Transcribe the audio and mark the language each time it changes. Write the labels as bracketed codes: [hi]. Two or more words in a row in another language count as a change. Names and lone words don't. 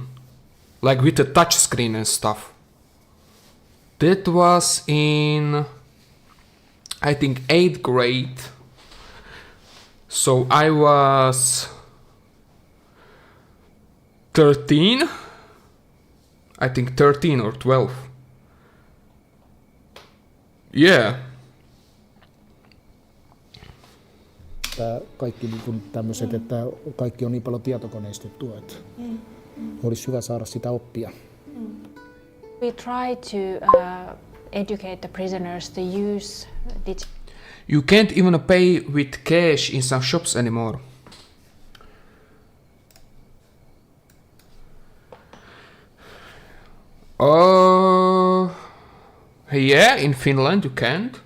[en] Like, with a touch screen and stuff. That was in, I think, 8th grade. So I was 13? I think 13 or 12. Yeah. [fi] Kaikki niin kuin tämmöiset, että kaikki on niin paljon tietokoneistettua, että olisi hyvä saada sitä oppia. [en] We try to educate the prisoners to use You can't even pay with cash in some shops anymore. Yeah, in Finland you can't.